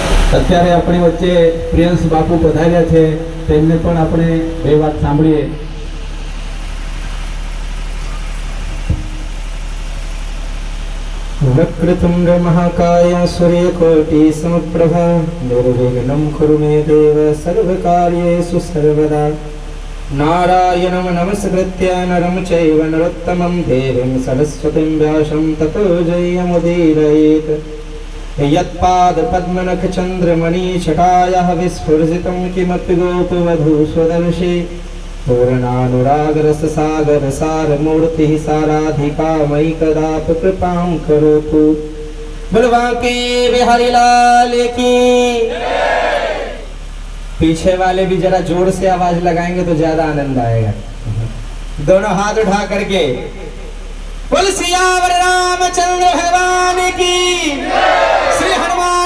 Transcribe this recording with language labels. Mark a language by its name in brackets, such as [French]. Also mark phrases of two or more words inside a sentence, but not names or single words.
[Gujarati] અત્યારે આપણી વચ્ચે પ્રિયંશ બાપુ પધાર્યા છે, તેમને પણ આપણે બે વાત સાંભળીએ. [Sanskrit] वक्रतुंड महाकाय सूर्यकोटि समप्रभा निर्विघ्नं कुरु मे देव सर्वकार्येषु सर्वदा. नारायणं नमस्कृत्य नरं चैव नरोत्तमं देवीं सरस्वतीं व्यासं ततो जयमुदीरयेत्. यत्पादपद्मनखचन्द्रमणिछटायाः विस्फुरितं किमपि गोपवधूष्वदर्शि पूर्णानुरागरससागरसारमूर्तिः साराधिका मयि कदापि कृपां करोतु. [Hindi] बलवा के बिहारी लाल की. पीछे वाले भी जरा जोर से आवाज लगाएंगे तो ज्यादा आनंद आएगा. दोनों हाथ उठा करके बोल सियावर रामचंद्र भगवान की, श्री हनुमान